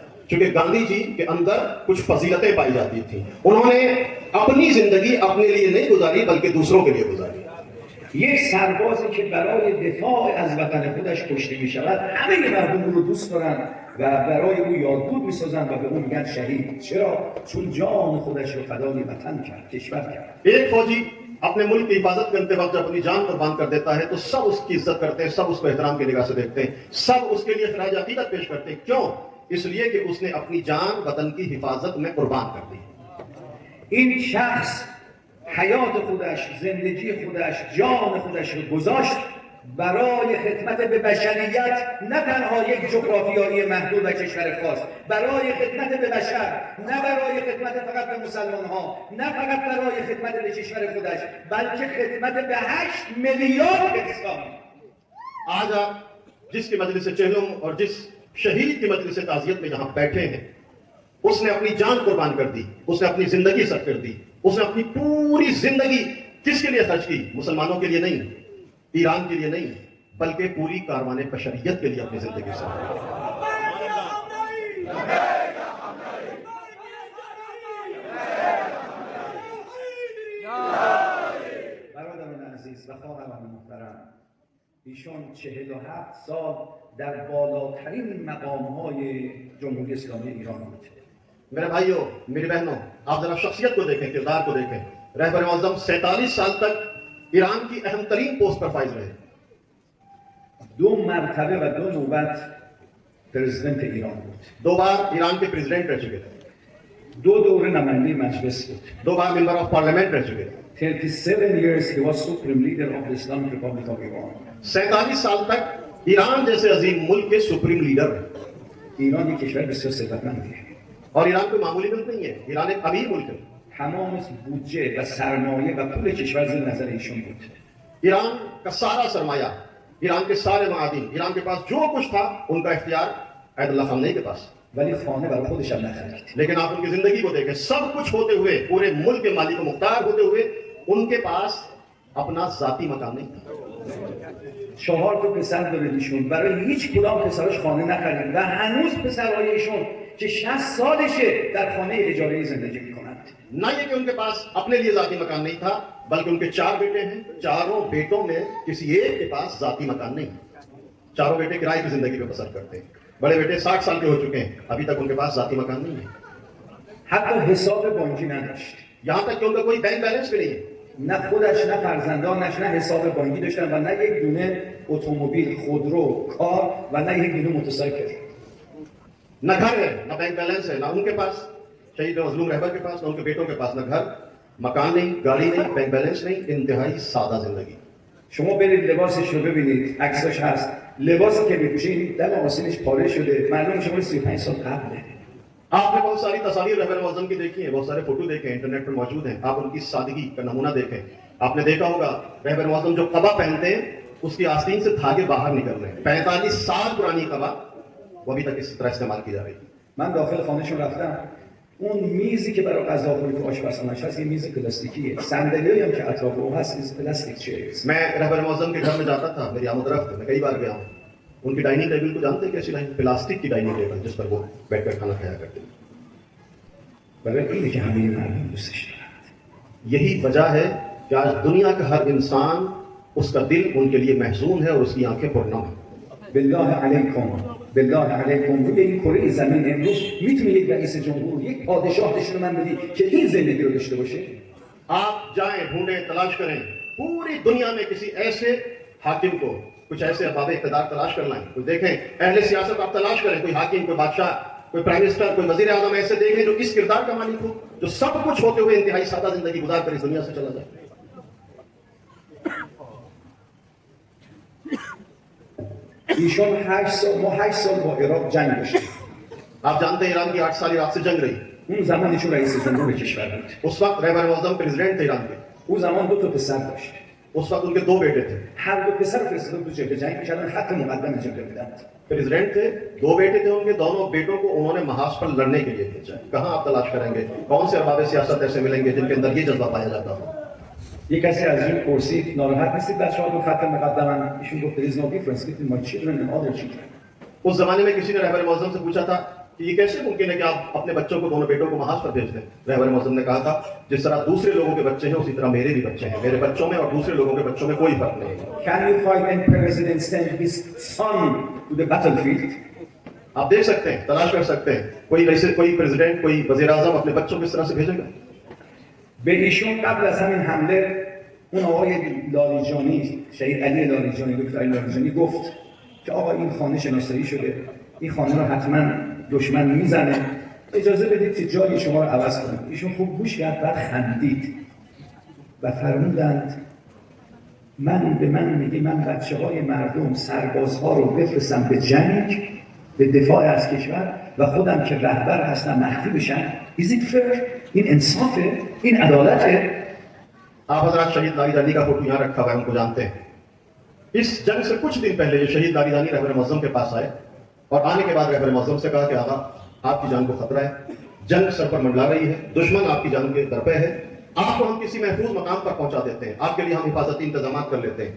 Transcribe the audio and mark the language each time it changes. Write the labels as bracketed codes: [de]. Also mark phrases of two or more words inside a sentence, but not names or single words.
[ur] کیونکہ گاندھی جی کے اندر کچھ فضیلتیں پائی جاتی تھی. انہوں نے اپنی زندگی اپنے لیے نہیں گزاری بلکہ دوسروں کے لیے گزاری. [fa] یک سربازی که برای دفاع از وطن خودش کشته می شود، همه مردم او رو دوست دارن و برای او یادبود می سازن و به او میگن شهید. چرا؟ چون جان خودش رو فدای وطن کرد، کشور کرد. [ur] ایک فوجی اپنے ملک کی حفاظت کرتے وقت جب اپنی جان قربان کر دیتا ہے تو سب اس کی عزت کرتے ہیں، سب اس کو احترام کی نگاہ سے دیکھتے ہیں، سب اس کے لیے خراج عقیدت پیش کرتے ہیں. क्यों? اس لیے کہ اس نے اپنی جان وطن کی حفاظت میں قربان کر دی. [fa] این شخص حیات خودش، زندگی خودش، جان خودش رو گذاشت برای خدمت به بشریت، نه تنها یک جغرافیایی محدود و کشور خاص، برای خدمت به بشر، نه برای خدمت فقط به مسلمان ها، نه فقط برای خدمت به کشور خودش، بلکه خدمت به 8 میلیارد انسان. [ur] آج آپ جس کی مجلس چہلم اور جس شہید کی مجلس تعزیت میں یہاں بیٹھے ہیں، اس نے اپنی جان قربان کر دی، اس نے اپنی زندگی صرف کر دی، اس نے اپنی پوری زندگی کس کے لیے خرچ کی? مسلمانوں کے لیے نہیں، ایران کے لیے نہیں، بلکہ پوری کاروان بشریت کے لیے اپنی زندگی صرف کی. [fa] برادران عزیز و خواهران محترم، ایشان 47 سال در بالاترین مقام‌های جمهوری اسلامی ایران بود. [ur] میرے بھائیوں، میری بہنوں، آپ ذرا شخصیت کو دیکھیں، کردار کو دیکھیں. رہبر معظم 47 سال تک ایران کی اہم ترین پوسٹ پر فائز رہے. [fa] 2 مرتبه و 2 نوبت پرزیدنت ایران بود. [ur] 2 بار ایران کے پریزیڈنٹ رہ چکے تھے, [fa] 2 دوره نماینده مجلس بود. [ur] 2 بار [en] member of parliament [ur] رہ چکے تھے. [en] 37 years he was supreme leader of the Islamic Republic of Iran. [ur] 47 سال تک ایران جیسے عظیم ملک کے [en] supreme leader [ur] رہے. [fa] ایران یک کشور بسیار ثروتمندیه. [ur] اور ایران کوئی معمولی ملک نہیں ہے، ایران ایک امیر ملک ہے. [fa] تمام بودجه و سرمایه و پول کشور زیر نظر ایشون بود. [ur] ایران کا سارا سرمایہ، ایران کے سارے معادن، ایران کے پاس جو کچھ تھا ان کا اختیار حیدر اللہ خامنہ ای کے پاس. [fa] ولی خانه برای خودش هم نخرید. [ur] لیکن آپ ان کی زندگی کو دیکھیں، سب کچھ ہوتے ہوئے، پورے ملک کے مالک مختار ہوتے ہوئے، ان کے پاس اپنا ذاتی مکان نہیں تھا. [fa] 4 تا پسر داره ایشون، برای هیچ کدام پسراش خانه نخرید و هنوز پسرهای ایشون که 60 سالشه در خانه اجاره‌ای زندگی میکنند. [ur] نہ یہ کہ ان کے پاس اپنے لیے ذاتی مکان نہیں تھا، بلکہ ان کے 4 بیٹے ہیں، چاروں بیٹوں میں کسی ایک کے پاس ذاتی مکان نہیں. چاروں بیٹے کرائے کی زندگی پہ بسر کرتے ہیں۔ بڑے بیٹے 60 سال کے ہو چکے ہیں، ابھی تک ان کے پاس ذاتی مکان نہیں ہے. [fa] حتی حساب بانکی نداشت. [ur] یہاں تک کہ ان کا کوئی [en] bank balance [ur] بھی نہیں ہے. [fa] نه خودش نه فرزندانش نه حساب بانکی داشتن و نه یک دونه اتومبیل، خودرو، کار و نه یک دونه موتورسایکل. [ur] نہ گھر ہے، نہ [en] bank balance [ur] ہے، نہ ان کے پاس، شہید مظلوم رہبر کے پاس، نہ ان کے بیٹوں کے پاس، نہ گھر، مکان نہیں، گاڑی نہیں, [en] bank balance [ur] نہیں، انتہائی سادہ زندگی. [fa] شما برید لباسش رو ببینید، عکسش هست، لباسی که میپوشه این دم آستینش پاره شده، معلوم شما 35 سال قبله. [ur] آپ نے بہت ساری تصویر رہبر معظم کی دیکھی ہے، بہت سارے فوٹو دیکھے انٹرنیٹ پر موجود ہیں. آپ ان کی سادگی کا نمونہ دیکھیں۔ آپ نے دیکھا ہوگا رہبر معظم جو قبا پہنتے ہیں اس کی آستین سے دھاگے باہر نکل رہے ہیں. 45 سال پرانی قبا وہ ابھی تک اس طرح استعمال کی جا رہی ہے. [fa] من داخل خانهشون رفتم، اون میزی که برای غذاخوری تو آشپزخونه‌اش هست یه میز پلاستیکیه، صندلیایی هم که اطراف اون هست میز پلاستیک چیرز. [ur] میں رہبر معظم کے گھر میں جاتا تھا، میری آمد رفت، میں کئی بار گیا ہوں. ان کی [en] dining table [ur] کو جانتے ہیں کیسی ڈائننگ؟ پلاسٹک کی [en] dining table [ur] جس پر وہ بیٹھ کر کھانا کھایا کرتے ہیں. [fa] برای اینه که همه مردم دوستش دارن. [ur] یہی وجہ ہے کہ آج دنیا کا ہر انسان اس کا دل ان کے لیے محزون ہے اور اس کی آنکھیں پرنم ہے. [fa] بالله علیکم، بالله علیکم، روی این کره زمین امروز میتونه یک رئیس جمهور، یک پادشاه نشون من بدی که این زندگی رو داشته باشه؟ [ur] آپ جائیں، ڈھونڈیں، تلاش کریں، پوری دنیا میں کسی ایسے حاکم کو، کچھ ایسے ارباب اقتدار تلاش کر لائیں. کوئی دیکھیں، اہل سیاست آپ تلاش کریں، کوئی حاکم، کوئی بادشاہ، کوئی [en] prime minister, [ur] کوئی وزیر اعظم ایسے دیکھیں جو اس کردار کا مالک ہو، جو سب کچھ ہوتے ہوئے انتہائی سادہ زندگی گزار کر اس دنیا سے چلا جائے. [fa] ایشون 8 سال، ما 8 سال با عراق جنگ داشتیم. [ur] آپ جانتے ہیں ایران کی 8 سال عراق سے جنگ رہی. [fa] اون زمان ایشون رئیس جمهور کشور بود. [ur] اس وقت رہبر معظم پریزیڈنٹ تھے ایران کے. [fa] اون زمان 2 تا پسر داشت. [ur] اس وقت ان کے 2 بیٹے تھے. [fa] هر دو پسر فرستاده تو جبهه جنگ می‌کردن، خط مقدم جبهه بودن. [ur] پریزیڈنٹ تھے، 2 بیٹے تھے ان کے، دونوں بیٹوں کو انہوں نے محاذ پر لڑنے کے لیے بھیجا. کہاں آپ تلاش کریں گے، کون سے ارباب سیاست ایسے ملیں گے جن کے اندر یہ جذبہ پایا جاتا ہو. [fa] یک کسی از این پرسید ناراحت نیستید بچه‌ها تو خط مقدمن؟ ایشون گفت [en] there is no difference between my children and other children. [ur] اس زمانے میں کسی نے رہبر معظم سے پوچھا تھا کہ یہ کیسے ممکن ہے کہ آپ اپنے بچوں کو، دونوں بیٹوں کو محاذ پر بھیج دیں. رہبر معظم نے کہا تھا جس طرح دوسرے لوگوں کے بچے ہیں اسی طرح میرے بھی بچے ہیں. میرے بچوں میں اور دوسرے لوگوں کے بچوں میں کوئی فرق نہیں ہے. [en] Can you find any president send his son to the battlefield? [ur] آپ دیکھ سکتے ہیں، تلاش کر سکتے ہیں، کوئی پریزیڈنٹ، کوئی وزیر اعظم اپنے بچوں کو اس طرح سے بھیجے گا. [fa] به ایشون قبل از همین حمله اون آقای لاریجانی، شهید علی لاریجانی، دکتر علی لاریجانی گفت که آقا این خانه شناسایی شده، این خانه رو حتما دشمن میزنه، اجازه بدید که جای شما رو عوض کنم. ایشون خوب گوش کرد، بعد خندید و فرمودند من میگه من بچه‌های مردم، سربازها رو بفرستم به جنگ، به دفاع از کشور و خودم که رهبر هستم مخفی بشن. [en] Is it fair؟ [fa] این انصافه؟ این عدالته؟ [ur] آپ حضرت شہید لاریدانی کا فوٹو یہاں رکھا ہوا ہے، ان کو جانتے ہیں. اس جنگ سے کچھ دن پہلے یہ شہید لاریدانی رہبر معظم کے پاس آئے اور آنے کے بعد رہبر معظم سے کہا کہ آقا آپ کی جان کو خطرہ ہے، جنگ سر پر منڈلا رہی ہے، دشمن آپ کی جان کے در پہ ہے، آپ کو ہم کسی محفوظ مقام پر پہنچا دیتے ہیں، آپ کے لیے ہم حفاظتی انتظام کر لیتے ہیں.